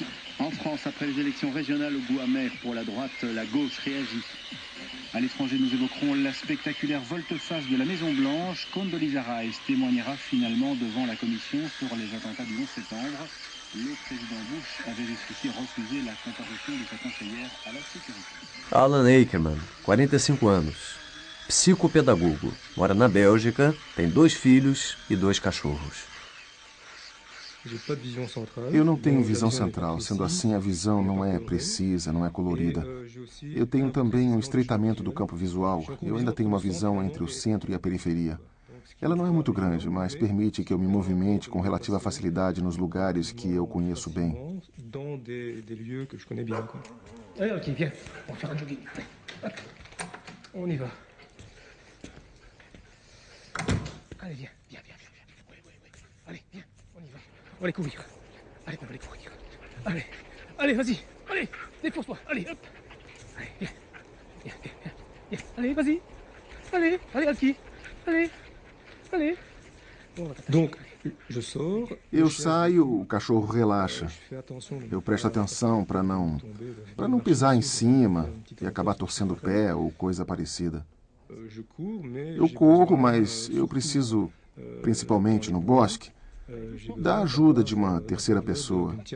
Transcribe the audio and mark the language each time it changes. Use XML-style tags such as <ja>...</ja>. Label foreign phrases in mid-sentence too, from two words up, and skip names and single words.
<fr>En France, après les élections régionales au goût amer pour la droite, la gauche réagit. À l'étranger, nous évoquerons la spectaculaire volte-face de la Maison-Blanche. Condoleezza Rice témoignera finalement devant la commission sur les attentats du 11 septembre. Le président Bush avait jusqu'ici refusé la comparution de sa conseillère à la sécurité.</fr> <pt>Alan Akerman, 45 anos. Psicopedagogo. Mora na Bélgica, tem 2 filhos e 2 cachorros. Eu não tenho visão central, sendo assim a visão não é precisa, não é colorida. Eu tenho também um estreitamento do campo visual. Eu ainda tenho uma visão entre o centro e a periferia. Ela não é muito grande, mas permite que eu me movimente com relativa facilidade nos lugares que eu conheço bem.</pt> <fr>Ok, viens, on va faire un jogging. On y va. Allez, viens, viens, viens, viens. Oui, oui, oui. Allez, viens, on y va. On va aller courir. Allez, on va aller courir. Allez, allez, vas-y. Allez, défonce-toi. Allez, hop. Allez, viens. Viens, viens, viens. Viens. Allez, vas-y. Allez, allez, Alki. Allez, allez. Donc,</fr> <pt>eu saio, o cachorro relaxa. Eu presto atenção para não pisar em cima e acabar torcendo o pé ou coisa parecida. Eu corro, mas eu preciso, principalmente no bosque, da ajuda de uma terceira pessoa.</pt>